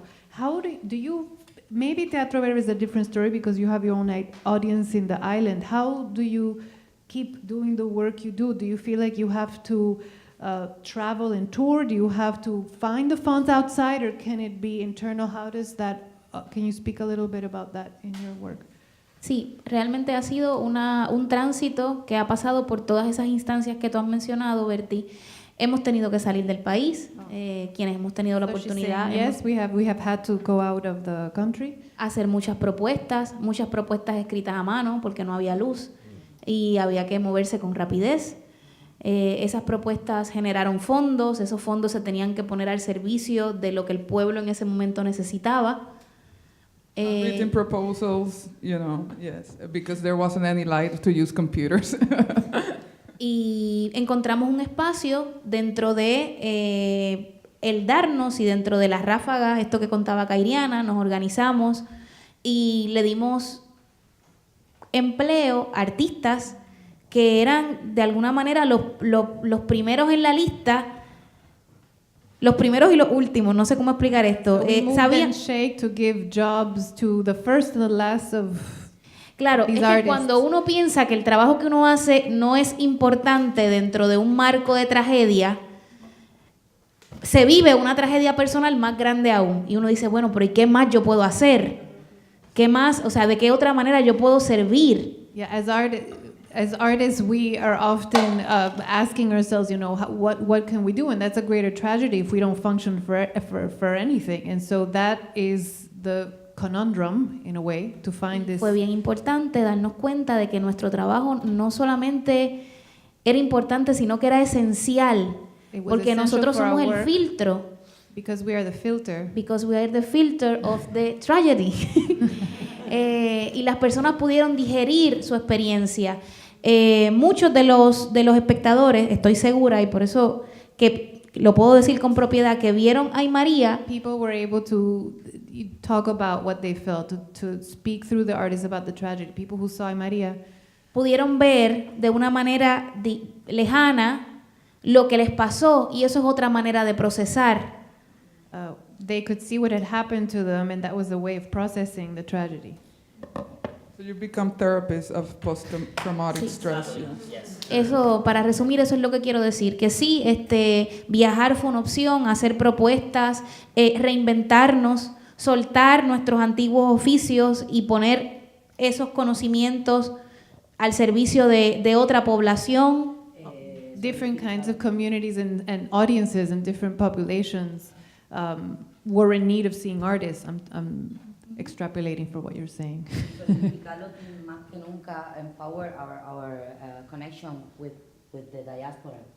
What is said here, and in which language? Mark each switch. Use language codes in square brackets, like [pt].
[en] How do you? Maybe Teatro Verde is a different story because you have your own audience in the island. How do you keep doing the work you do? Do you feel like you have to travel and tour? Do you have to find the funds outside, or can it be internal? How does that? Can you speak a little bit about that in your work? [es] Sí, realmente ha sido un tránsito que ha pasado por todas esas instancias que tú has mencionado, Bertie. Hemos tenido que salir del país, quienes hemos tenido la oportunidad. [en] Yes, we have had to go out of the country. [es] Hacer muchas propuestas escritas a mano porque no había luz y había que moverse con rapidez. Esas propuestas generaron fondos, esos fondos se tenían que poner al servicio de lo que el pueblo en ese momento necesitaba. [en] Written proposals, yes, because there wasn't any light to use computers. [es] Y encontramos un espacio dentro de el darnos y dentro de las ráfagas, esto que contaba Kairiana, nos organizamos y le dimos empleo a artistas que eran de alguna manera los primeros en la lista, los primeros y los últimos, no sé cómo explicar esto. [en] Sabían to give jobs to the first and the last of [es] Claro, es que cuando uno piensa que el trabajo que uno hace no es importante dentro de un marco de tragedia, se vive una tragedia personal más grande aún. Y uno dice, bueno, pero ¿y qué más yo puedo hacer? ¿Qué más? O sea, ¿de qué otra manera yo puedo servir? [en] Yeah, as artists, we are often asking ourselves, what can we do? And that's a greater tragedy if we don't function for anything. And so that is the conundrum, in a way, to find this. [es] Fue bien importante darnos cuenta de que nuestro trabajo no solamente era importante, sino que era esencial, porque nosotros somos el filtro. [en] Because we are the filter. Because we are the filter of the tragedy. [es] Y las personas pudieron digerir su experiencia. Muchos de los espectadores, estoy segura, y por eso que lo puedo decir con propiedad, que vieron a Ay María. [en] People were able to talk about what they felt, to speak through the artists about the tragedy. People who saw Ay María [es] pudieron ver de una manera lejana lo que les pasó, y eso es otra manera de procesar. [en] They could see what had happened to them, and that was a way of processing the tragedy. So you become therapists of post-traumatic stress. Yes. [es] Eso, para resumir, eso es lo que quiero decir, que sí, viajar fue una opción, hacer propuestas, reinventarnos, soltar nuestros antiguos oficios y poner esos conocimientos al servicio de otra población. [en] Different kinds of communities and audiences and different populations were in need of seeing artists. I'm extrapolating for what you're saying. [es] Más que nunca [en] empower our connection with the diaspora.